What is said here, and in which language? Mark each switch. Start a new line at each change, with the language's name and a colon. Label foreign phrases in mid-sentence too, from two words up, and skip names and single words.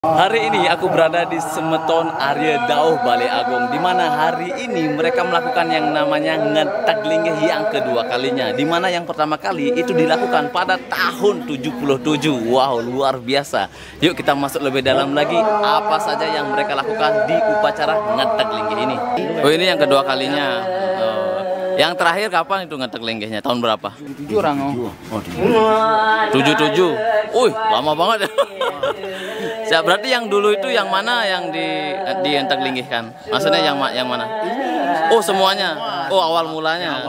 Indonesian: Hari ini aku berada di Semeton Arya Dauh Balai Agung, di mana hari ini mereka melakukan yang namanya ngetak linggih yang kedua kalinya, di mana yang pertama kali itu dilakukan pada tahun 77. Wow, luar biasa. Yuk kita masuk lebih dalam lagi apa saja yang mereka lakukan di upacara ngetak linggih ini. Oh, ini yang kedua kalinya. Yang terakhir kapan itu ngetek linggihnya? Tahun berapa? 77 orang. Oh, 77. Wih, lama banget ya. Ya, berarti yang dulu itu yang mana yang di entek linggihkan? Maksudnya yang mana? Oh, semuanya. Oh, awal mulanya.